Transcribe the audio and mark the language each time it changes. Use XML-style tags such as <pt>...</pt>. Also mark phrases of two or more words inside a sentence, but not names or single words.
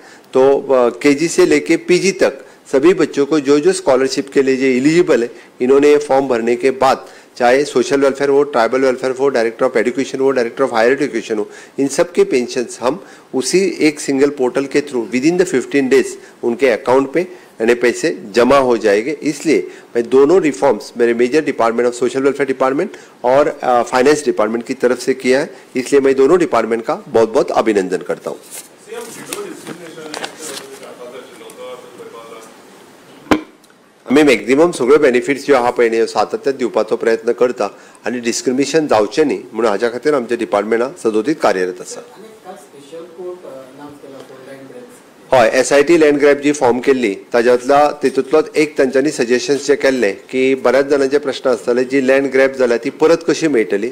<hi>तो KG से लेके PG तक सभी बच्चों को जो जो स्कॉलरशिप के लिए जो एलिजिबल है इन्होंने ये फॉर्म भरने के बाद, चाहे</hi> <en>social welfare</en> <hi>हो,</hi> <en>tribal welfare</en> <hi>हो,</hi> <en>director of education</en> <hi>हो,</hi> <en>director of higher education</en> <hi>हो, इन सब के पेंशन्स हम उसी एक</hi> <en>single portal</en> <hi>के</hi> <en>through with in the 15 days</en> <hi>उनके अकाउंट पे यानी पैसे जमा हो जाएंगे. इसलिए मैं दोनों रिफॉर्म्स मेरे</hi> <en>major department of social welfare department</en> <hi>और</hi> <en>finance department</en> <hi>की तरफ से किया है, इसलिए मैं दोनों डिपार्टमेंट का बहुत बहुत अभिनंदन करता हूँ.</hi> <kok>आम्ही मॅक्झिमम सगळे बेनिफिट्स जे आहा पळय सातत्यात दिवपाचो प्रयत्न करता आनी डिस्क्रिमिनेशन जावचें न्ही म्हणून हाच्या खातीर आमचे डिपार्टमेंटा सदोदीत कार्यरत आसा. हय,</kok> <en>SIT land grab</en> <kok>जी फॉर्म केल्ली तितूंतलोच एक तांच्यांनी सजेशन्स जे केल्ले की बऱ्याच जाणांचे प्रश्न आसताले जी</kok> <en>land grab</en> <kok>जाल्या ती परत कशी मेळटली.</kok>